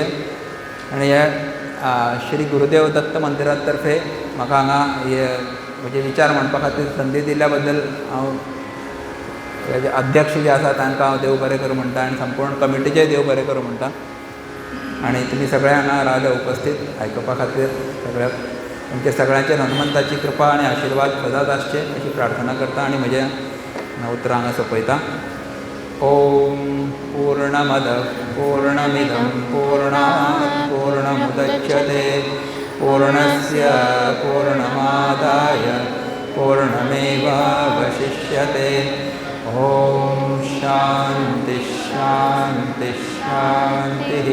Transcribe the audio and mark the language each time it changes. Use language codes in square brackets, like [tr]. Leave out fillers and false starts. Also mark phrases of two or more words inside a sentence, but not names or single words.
[kok] आनी हे श्री गुरुदेव दत्त मंदिरा तर्फे म्हाका हांगा हे म्हणजे विचार मांडपा खातीर संदी दिल्ल्या बद्दल हांव हेजे अध्यक्ष जे आसा तांकां हांव देव बरें करूं म्हणटा आनी संपूर्ण कमिटीचेय देव बरें करूं म्हणटा. आनी तुमी सगळे हांगा रावले उपस्थित आयकपा खातीर सगळ्याक तुमच्या सगळ्यांचेर हनुमंताची कृपा आनी आशिर्वाद सदांच आसचे अशी प्रार्थना करता आनी म्हजें उतरां हांगा सोंपयता. [sa] ओम पूर्णमद पूर्णमिदं पूर्णात् पूर्णमुदच्यते पूर्णस्य पूर्णमादाय पूर्णमेवावशिष्यते. ओम शांति शांति शांति.